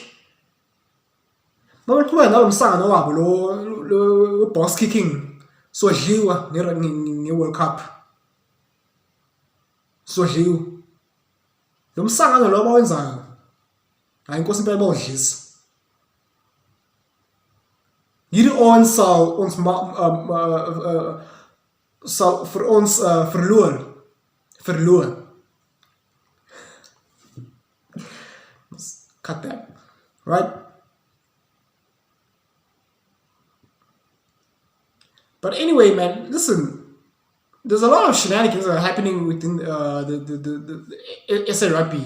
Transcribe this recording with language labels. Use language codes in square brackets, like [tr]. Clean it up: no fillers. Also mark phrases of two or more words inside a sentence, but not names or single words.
[xh] Mawuqhubeka nalo msangano wabo lo [en] boss kicking [xh] sodliwa nge-World Cup. Sodliwa. Lo msangano lo bawenzayo. Hayi inkosi impela bawudlisa. [af] Hierdie ons sal ons sal vir ons verloor. [en] Cut that. Right? But anyway, man, listen. There's a lot of shenanigans that are happening within the SA Rugby.